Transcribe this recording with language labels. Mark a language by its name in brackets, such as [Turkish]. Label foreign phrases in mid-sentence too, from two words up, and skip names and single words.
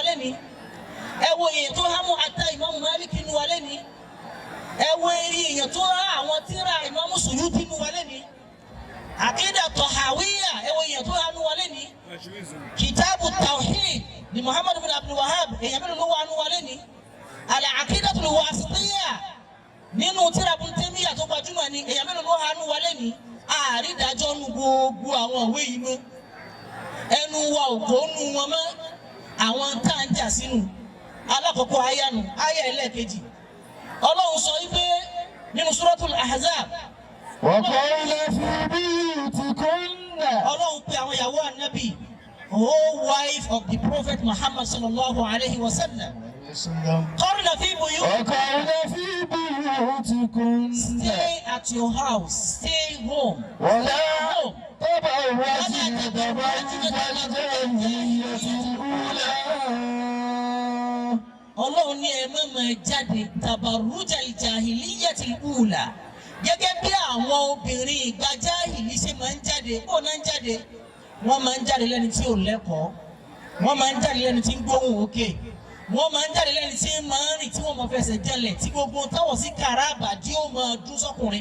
[Yoruba] lẹ́nu, ẹ wo iye èèyàn tó há Muwatta Imam Malik nínú wa lẹ́nu, ẹ wo iye èèyàn tó há àwọn tírà Imam Suyuti nínú wa lẹ́nu, Aqida Tahawiyya ẹ wo èèyàn tó há nínú wa lẹ́nu, Kitabu Tawhid ni Muhammad ibn Abdul Wahhab èèyàn mélòó ló wà nínú wa lẹ́nu, Al-Aqidatul Wasitiyya nínú tírà Ibn Taymiyyah tó gbajúmọ̀ ni èèyàn mélòó ló há nínú wa lẹ́nu. àrídájọ́ nu gbogbo àwọn òwe yìí mọ́, ẹnu wa ò kó nu wọn mọ́, àwọn tá à ń jà sínú. alákọ̀ọ́kọ́ ayánu ayá ẹlẹ́ẹ̀kejì Ọlọ́run sọ wípé nínú Suratul Ahzab [Arabic] وقيل في بيوتكن [Yoruba] Ọlọ́run pe àwọn ìyàwó Ànábì, [English] wife of the Prophet Muhammad [Arabic] صلى الله عليه وسلم قرن في بيوتكن, وقيل في بيوتكن [English] stay at your house, stay home. [Arabic] ولا تبرجن تبرج الجاهلية الأولى. [Yoruba] Ọlọ́run ní ẹ má máa jáde [Arabic] تبرج الجاهلية الأولى, [Yoruba] gẹ́gẹ́ bí àwọn obìnrin ìgbà jáhìlì ṣe máa ń jáde. bó náà ń jáde, wọ́n máa ń jáde lẹ́ni tí ò lẹ́kọ̀ọ́, wọ́n máa ń jáde lẹ́ni tí ń gbóhùn òkè, wọ́n máa ń jáde lẹ́ni tí ń máa ń rìn tí wọ́n máa fẹsẹ̀ jẹlẹ̀ tí gbogbo táwọn sí kàràbà tí ó máa dún sọ́kùnrin.